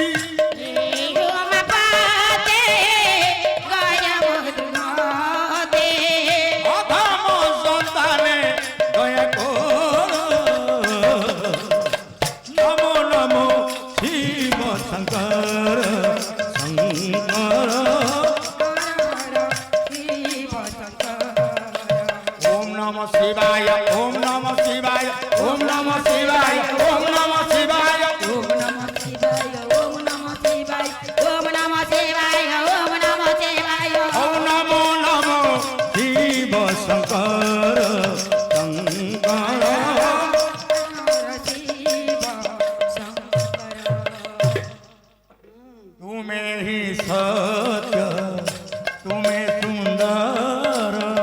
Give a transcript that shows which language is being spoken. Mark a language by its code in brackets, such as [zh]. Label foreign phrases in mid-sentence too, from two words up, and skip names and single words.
[bn] অধম সন্তানে দয়া করো [sa] নমো নমো শিব শঙ্কর শঙ্কর ওম নমঃ শিবায় ওম নমঃ শিবায় ওম নমঃ শিবায় ওম নমঃ শিবায় ওম নমঃ শিবায় ওম নমঃ শিবায় ওম নমঃ শিবায় ওম নমঃ শিবায় ওম নমো নমো শিব শঙ্কর শঙ্কর [bn] তুমি হি সত্য তুমি সুন্দর